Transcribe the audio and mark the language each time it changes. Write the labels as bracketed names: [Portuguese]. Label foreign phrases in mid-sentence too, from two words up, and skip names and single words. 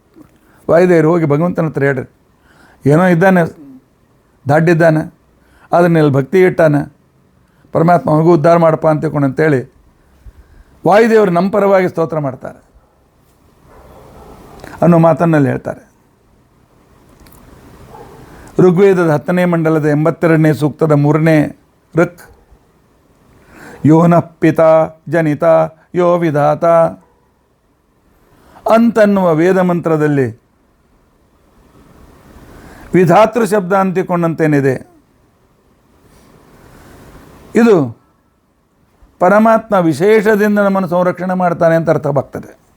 [Kannada] ವಾಯುದೇವರು ಹೋಗಿ ಭಗವಂತನ ಹತ್ರ ಹೇಳ್ರಿ, ಏನೋ ಇದ್ದಾನೆ, ದಾಡ್ಡಿದ್ದಾನೆ, ಅದನ್ನೆಲ್ಲ ಭಕ್ತಿ ಇಟ್ಟಾನೆ, ಪರಮಾತ್ಮ ಮಗು ಉದ್ಧಾರ ಮಾಡಪ್ಪ ಅಂತೇಳಿ ವಾಯುದೇವರು ನಮ್ಮ ಪರವಾಗಿ ಸ್ತೋತ್ರ ಮಾಡ್ತಾರೆ ಅನ್ನೋ ಮಾತನ್ನಲ್ಲಿ ಹೇಳ್ತಾರೆ. ಋಗ್ವೇದದ 10ನೇ ಮಂಡಲದ 82ನೇ ಸೂಕ್ತದ 3ನೇ ಋಕ್, [Sanskrit] ಯೋ ನಃ ಪಿತಾ ಜನಿತ ಯೋ ವಿಧಾತ [Kannada] ಅಂತನ್ನುವ ವೇದ ಮಂತ್ರದಲ್ಲಿ ವಿಧಾತೃ ಶಬ್ದ ಅಂತಿಕೊಂಡಂತೇನಿದೆ, ಇದು ಪರಮಾತ್ಮ ವಿಶೇಷದಿಂದ ನಮ್ಮನ್ನು ಸಂರಕ್ಷಣೆ ಮಾಡ್ತಾನೆ ಅಂತ ಅರ್ಥವಾಗ್ತದೆ.